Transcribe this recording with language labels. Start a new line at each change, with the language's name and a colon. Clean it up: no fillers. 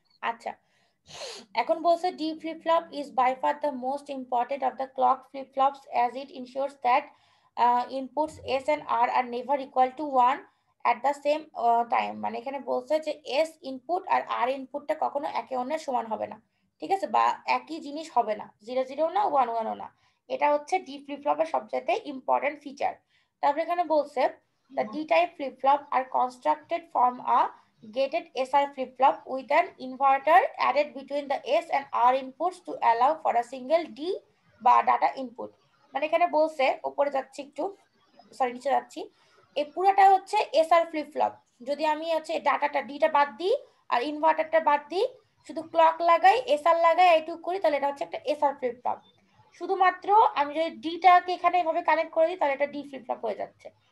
Bangla: আচ্ছা, এখন বলছে
English: D flip flop is by far the most important of the clock flip flops as it ensures that inputs S and R are never equal to one at the same time.
Bangla: মানে এখানে বলছে যে S input আর আর ইনপুটটা কখনো একে অন্যের সমান হবে না, ঠিক আছে, বা একই জিনিস হবে না, 0 0 না 1 1 না। এটা হচ্ছে ডি ফ্লিপ ফ্লপের সবচেয়ে ইম্পর্টেন্ট ফিচার। তারপরে এখানে বলছে
English: the D type flip flop are constructed from a gated SR flip-flop with an inverter added between the S and R inputs to allow for a single D
Bangla: বা
English: data input।
Bangla: মানে এখানে বলছে, উপরে যাচ্ছি একটু, সরি নিচে যাচ্ছি, এই পুরোটা হচ্ছে SR flip-flop। যদি আমি হচ্ছে ডাটাটা ডিটা বাদ দিই আর ইনভার্টারটা বাদ দিই, শুধু ক্লক লাগাই, এসআর লাগাই, এইটুকু করি, তাহলে এটা হচ্ছে একটা এসআর ফ্লিপ-ফ্লপ। শুধুমাত্র আমি যদি ডিটাকে এখানে এভাবে কানেক্ট করে দিই, তাহলে এটা ডি ফ্লিপ-ফ্লপ হয়ে যাচ্ছে।